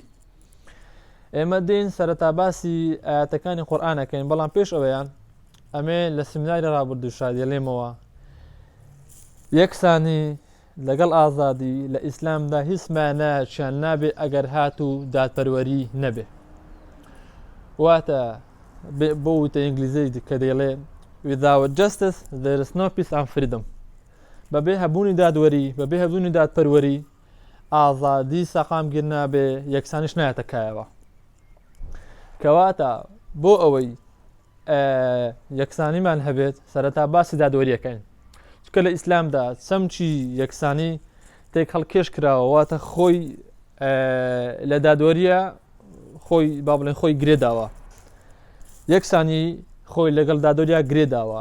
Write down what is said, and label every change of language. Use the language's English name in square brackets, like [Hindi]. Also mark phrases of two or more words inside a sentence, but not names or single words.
[Central Kurdish] ئێمە دێن سەرەتا باسی ئاەتەکانی قورئانەکەین، بەڵام پێش ئەوەیان ئەمێ لە سیمیناری ڕابردوو شادێڵێمەوە یەکسانی لەگەڵ ئازادی لە ئیسلامدا هیچ مانایەکیان نابێ ئەگەر هات و دادپەروەری نەبێ. واتە بۆ وتە ئینگلیزی کە دەیڵێ [English] without justice there is no peace and freedom. [Central Kurdish] بەبێ هەبوونی دادوەری، بەبێ هەبوونی دادپەروەری، ئازادی سەقامگیر نابێ، یەکسانیش نایەتە کایەوە. کەواتە بۆ ئەوەی یەکسانیمان هەبێت سەرەتا باسی دادوەریەکەین، چکە لە ئیسلامدا چەمچی یەکسانی تێک هەڵکێش کراوە، واتە خۆی لە دادوەریە خۆی با بڵێن خۆی گرێداوە، یەکسانی خۆی لەگەڵ دادوەریا گرێداوە.